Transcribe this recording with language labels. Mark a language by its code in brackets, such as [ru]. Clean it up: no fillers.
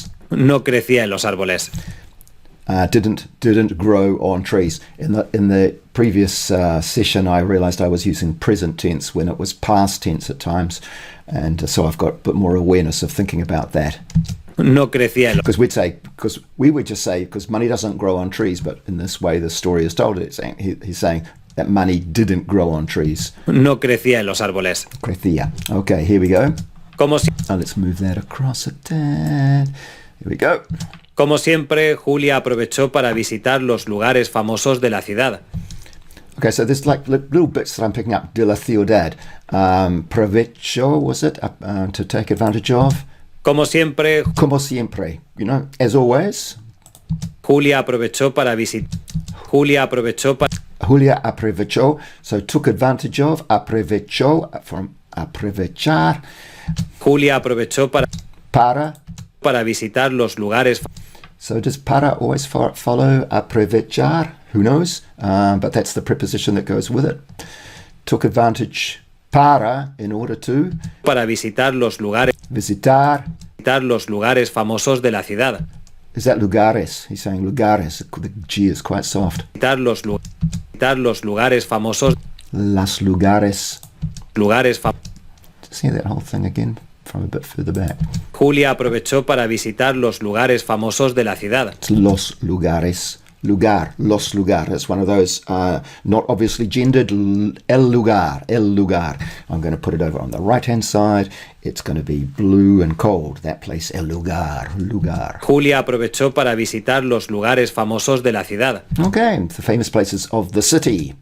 [es] No crecía en los árboles. [en] didn't grow on trees. In the previous session, I realized I was using present tense when it was past tense at times, and so I've got a bit more awareness of thinking about that. [es] No crecía el... [en] Because we would just say, because money doesn't grow on trees, but in this way the story is told, he's saying that money didn't grow on trees. [es] No crecía en los árboles. [en] Crecía. Okay, here we go. [es] Como si... [en] Let's move that across a tad. Here we go. [es] Como siempre, Julia aprovechó para visitar los lugares famosos de la ciudad. [en] Okay, so there's like little bits that I'm picking up. [es] De la ciudad. Provecho, [en] was it? To take advantage of? [es] Como siempre, [en] you know, as always. [es] Julia aprovechó para visitar. Julia [en] aprovechó, so took advantage of. [es] Aprovechó, from aprovechar. Julia aprovechó para visitar los lugares. [en] So does para always follow aprovechar? Who knows? But that's the preposition that goes with it. Took advantage para, in order to. [es] Para visitar los lugares. Visitar los lugares famosos de la ciudad. [en] Is that lugares? He's saying lugares. The G is quite soft. [es] Visitar los lugares famosos. Las lugares. Famosos. [en] See that whole thing again from a bit further back. [es] Julia aprovechó para visitar los lugares famosos de la ciudad. It's los lugares. Los lugares. [en] One of those not obviously gendered. El lugar. I'm going to put it over on the right-hand side. It's going to be blue and cold. That place, el lugar. [es] Julia aprovechó para visitar los lugares famosos de la ciudad. [en] Okay, the famous places of the city.